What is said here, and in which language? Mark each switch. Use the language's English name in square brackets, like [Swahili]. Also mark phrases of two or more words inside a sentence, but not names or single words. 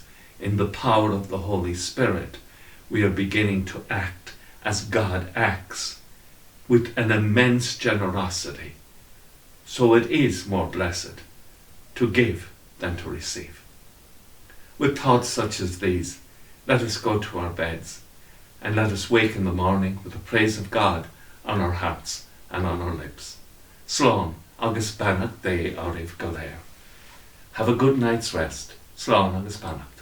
[English] In the power of the Holy Spirit, we are beginning to act as God acts, with an immense generosity. So it is more blessed to give than to receive. With thoughts such as these, let us go to our beds and let us wake in the morning with the praise of God on our hearts and on our lips. [Irish] Slán agus beannacht dé á ribh go léir. [English] Have a good night's rest. [Irish] Slán agus beannacht.